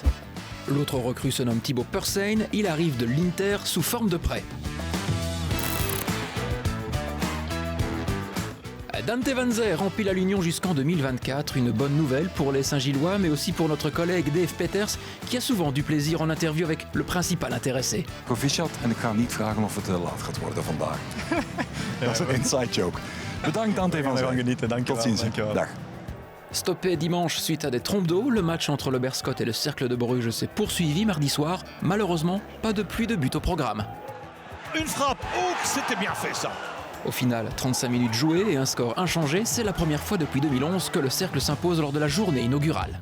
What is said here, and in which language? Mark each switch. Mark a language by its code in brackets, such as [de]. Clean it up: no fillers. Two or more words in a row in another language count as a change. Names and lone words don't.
[fr] L'autre recrue se nomme Thibaut Persijn. Il arrive de l'Inter sous forme de prêt. Dante Vanzer remplit à l'Union jusqu'en 2024. Une bonne nouvelle pour les Saint-Gillois, mais aussi pour notre collègue Dave Peters, qui a souvent du plaisir en interview avec le principal intéressé. [nl] Proficiat en ik ga niet vragen of het laat gaat worden vandaag. Dat is een [en] inside joke. [nl] Bedankt Dante Vanzer. Tot ziens. Dag. [fr] Stoppé dimanche suite à des trompes d'eau, le match entre le Berscott et le Cercle de Bruges s'est poursuivi mardi soir. Malheureusement, pas de pluie de but au programme. Une frappe, oh, c'était bien fait ça. Au final, 35 minutes jouées et un score inchangé, c'est la première fois depuis 2011 que le Cercle s'impose lors de la journée inaugurale.